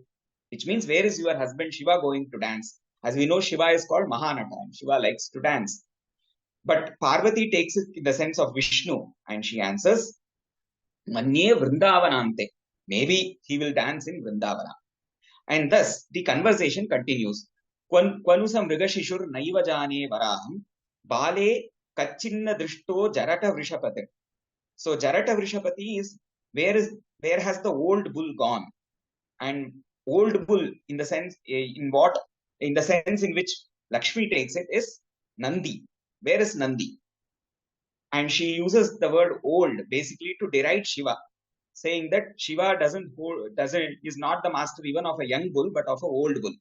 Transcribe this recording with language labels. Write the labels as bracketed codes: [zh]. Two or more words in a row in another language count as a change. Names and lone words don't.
[en] Which means, where is your husband Shiva going to dance? As we know, Shiva is called Mahanata, and Shiva likes to dance. But Parvati takes it in the sense of Vishnu, and she answers, [sa] Manye Vrindavanante. [en] Maybe he will dance in Vrindavana. And thus, the conversation continues. [sa] Kvanusam Mrigashishur Naiva Jane Varaham Bale Kachinna Drishto Jarata Vrishapati. [en] So [sa] Jarata Vrishapati [en] is where has the old bull gone? And old bull in the sense in which Lakshmi takes it is Nandi. Where is Nandi? And she uses the word old basically to deride Shiva, saying that Shiva is not the master even of a young bull, but of an old bull.